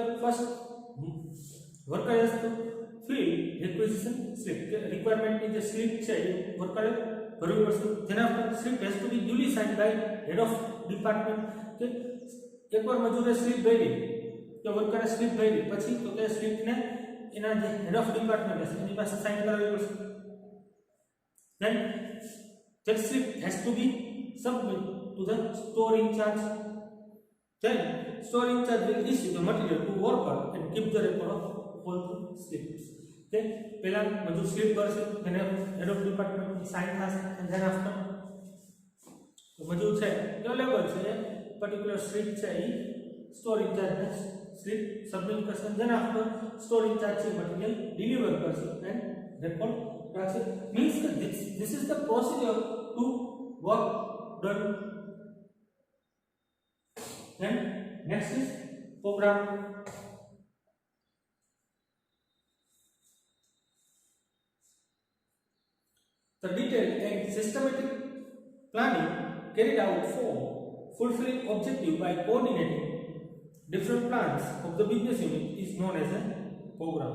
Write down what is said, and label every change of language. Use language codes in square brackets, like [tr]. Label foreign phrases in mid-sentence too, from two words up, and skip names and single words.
[gu] તો કે ભાઈ [en] first worker has to fill requisition slip [gu] કે રિક્વાયરમેન્ટની જે સ્લિપ છે એ વર્કરે ભરવી પડશે. જેના પર [en] slip has to be duly signed by head of department. [gu] કે એકવાર મજૂરે સ્લિપ ભરી કે વર્કરે સ્લિપ ભરી પછી તો તે સ્લિપને એના જે [en] head of department [gu] છે એની પાસે સાઇન કરાવવી પડશે. [en] Then that slip has to be submitted to the store in charge. Then store in charge will issue the material to worker and keep the record of all the slips. [gu] Okay, પહેલા મજૂર સ્લિપ ભરશે એને [en] head of departmentની [gu] સાઇન થશે [en] and then after [gu] તો મજૂર છે એ લેબર છે [en] particular slip [gu] છે એ [en] store in charge [gu] ને [en] slip submit [gu] કરશે [en] and then after store in charge [gu] છે [en] material deliver [gu] કરશે [en] and record [gu] રાખશે. [en] means that this is the procedure to work done. Then next is program. The detailed and systematic planning carried out for fulfilling objective by coordinating different plans of the business unit is known as a program.